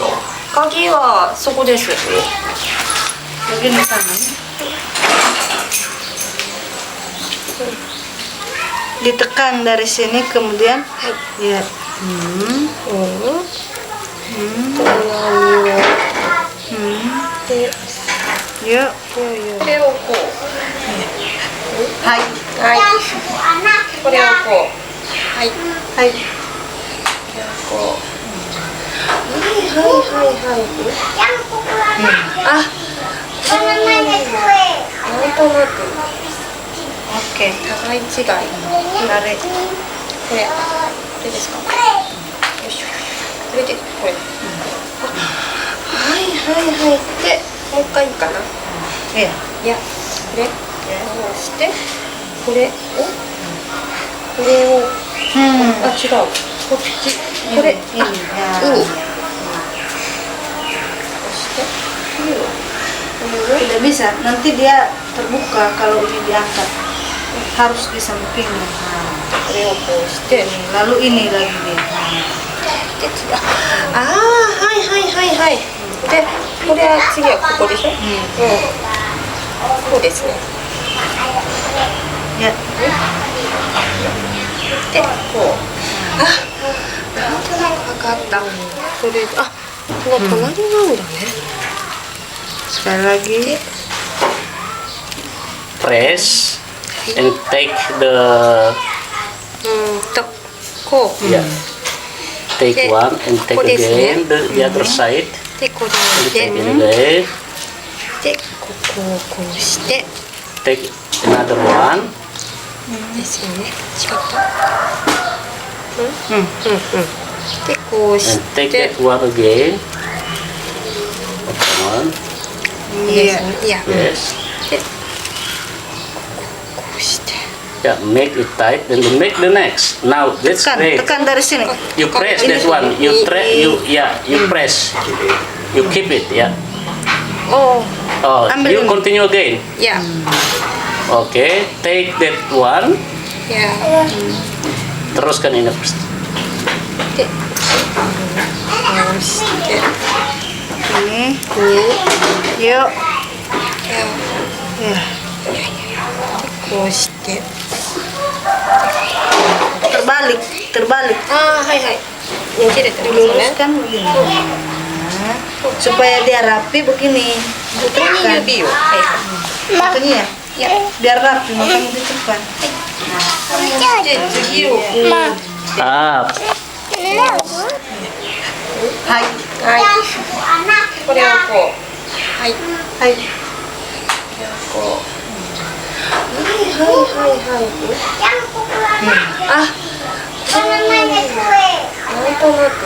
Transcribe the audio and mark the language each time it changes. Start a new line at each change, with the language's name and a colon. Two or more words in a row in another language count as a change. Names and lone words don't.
Japanese: 鍵はそこです。
Indonesian: Begini Tang. Ditekan dari sini kemudian ya. Yuk. Hai. Hai.
Japanese: これをこう。はい。はい。こう。はい。あ、なんとなく。オッケー。互い違い。誰？これですか？よいしょ。これでこれ。はい。で、もう一回いいかな。いや、これ。こうして、これを。あ、違う。こっち。これ、ini.
Indonesian: Tidak bisa, nanti dia terbuka kalau ini diangkat. Harus di sampingnya. Lalu ini lagi dia. Hai.
Japanese: で、これは次はここでしょ。こうですね。や。で、こう。なんとなく分かった。これ、この隣なんだね。
Indonesian: Sekali lagi.
English: Press and take the
Japanese: こう。
English: yeah. Take one and take again the other side.
Japanese: で、これ
English: Take
Japanese: で、
English: it again.
Japanese: で、ここをこうして。
English: Take another one.
Japanese: ですよね。違った。で、こうし
English: And take
Japanese: て。
English: that one again. Come on.
Japanese: いや。
English: Yes.
Japanese: で、こうして。
English: Yeah, make it tight and then make the next. Now that's great.
Indonesian: Tekan dari sini.
English: You press that one. You press. You press. You keep it. Yeah. Oh. Oh,
Indonesian: Ambil
English: you
Indonesian: ini.
English: continue again.
Indonesian: Ya.
English: Okay, take that one.
Indonesian: Ya. Teruskan ini first. Oke. Oke. Ini. Yuk. Ya. Ya.
Japanese: こうして
Indonesian: Terbalik, terbalik.
Japanese: ああはいはいね切れてますね
Indonesian: Diluruskan begini. Nah, supaya dia rapi begini.
Japanese: ここに指をはいは
Indonesian: Makanya ya.
Japanese: いいや
Indonesian: Biar rapi makanya di depan.
Japanese: で次をこう
English: Up.
Japanese: はい。はいこれをこうはいはい。こうはいはいはいはいあなんとなく